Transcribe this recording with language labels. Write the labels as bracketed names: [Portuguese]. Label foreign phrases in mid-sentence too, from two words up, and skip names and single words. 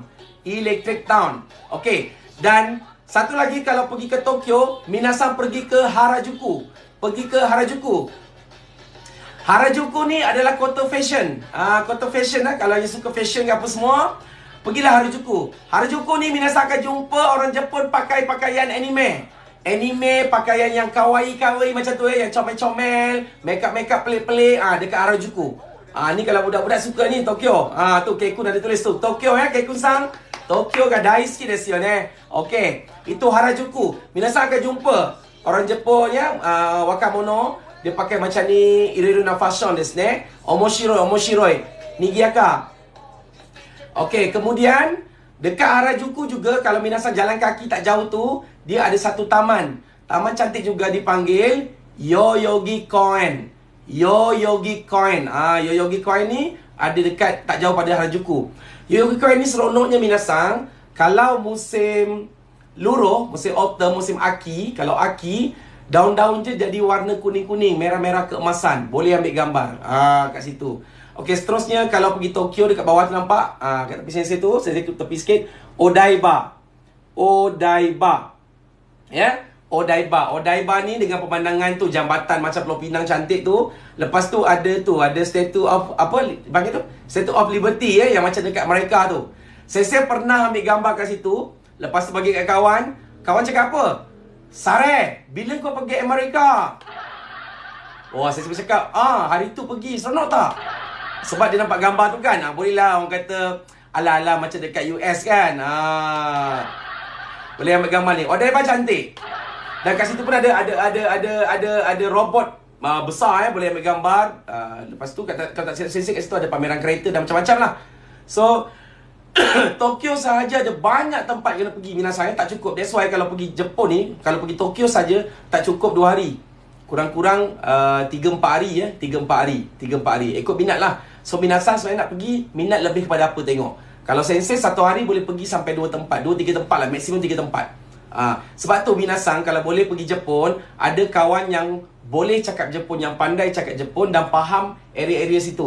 [Malay] Electric Town. Okey. Dan satu lagi, kalau pergi ke Tokyo, minasan pergi ke Harajuku. Pergi ke Harajuku. Harajuku ni adalah kota fashion. Kota fashion kalau yang suka fashion ke apa semua, pergilah Harajuku. Harajuku ni minasan akan jumpa orang Jepun pakai pakaian anime. Anime, pakaian yang kawaii-kawaii macam tu ya, yang comel-comel, make-up pelik-pelik, dekat Harajuku. Ni kalau budak-budak suka ni, Tokyo. Tu Keikun ada tulis tu. Tokyo ya, Keikun-san. [Japanese] 東京が大好きですよね. [Malay] Okey, itu Harajuku. Minasan akan jumpa orang Jepun ya, wakamono. Dia pakai macam ni, [Japanese] いろいろなファッションですね。面白い. Nigiyaka. [Malay] Okey, kemudian dekat Harajuku juga, kalau minasan jalan kaki tak jauh tu, dia ada satu taman. Taman cantik juga, dipanggil Yoyogi Koen. Yoyogi Koen. Yoyogi Koen ni ada dekat tak jauh pada Harajuku. Yoyogi Koen ni seronoknya minasan, kalau musim luruh, musim autumn, musim aki, kalau aki, daun-daun je jadi warna kuning-kuning, merah-merah keemasan. Boleh ambil gambar kat situ. Okey, seterusnya kalau pergi Tokyo, dekat bawah tu nampak, kat tepi sensei tu, saya tepi sikit, Odaiba. Odaiba. Ya, Odaiba. Odaiba ni dengan pemandangan tu, jambatan macam Pulau Pinang cantik tu. Lepas tu ada Statue of, apa panggil tu? Statue of Liberty ya, yang macam dekat mereka tu. Saya pernah ambil gambar kat situ. Lepas tu bagi kat kawan. Kawan cakap apa? Sare, bila kau pergi Amerika? Oh, saya sempat cakap, hari tu pergi, seronok tak? Sebab dia nampak gambar tu kan, bolehlah orang kata ala-ala macam dekat US kan. Boleh ambil gambar ni. Odaiba cantik. Dan kat situ pun ada robot besar boleh ambil gambar. Lepas tu kalau tak silap kat situ ada pameran kereta dan macam-macam lah. So Tokyo sahaja ada banyak tempat kena pergi. Minasan tak cukup. [English] That's why [Malay] kalau pergi Jepun ni, kalau pergi Tokyo saja tak cukup 2 hari. Kurang-kurang 3-4 hari 3-4 hari. Ikut minat lah. So minasan sebenarnya nak pergi, minat lebih kepada apa tengok. Kalau sensei 1 hari boleh pergi sampai 2 tempat, 2-3 tempat lah, maksimum 3 tempat. Sebab tu minasan kalau boleh pergi Jepun, ada kawan yang boleh cakap Jepun, yang pandai cakap Jepun dan faham area-area situ.